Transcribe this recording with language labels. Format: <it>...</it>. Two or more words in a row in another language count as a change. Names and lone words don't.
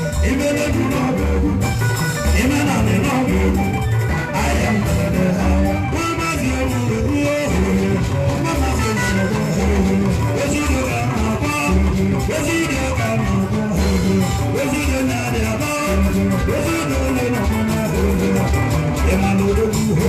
<ig>Ime na-ebu n'ọbụ egwu. Ime na-anị n'ọbụ egwu.</ig> <en>I am the Lord.</en> <ig>Nwa maazị ewu ewu ewu. Nwa maazị ewu ewu ewu. Ezi udo ka a na-akpọ. Ezi udo ka a na-akpọ. Ezi udo na-adị abọ. Ezi udo ole na ọmụma. Ị ma na odogwu.</ig>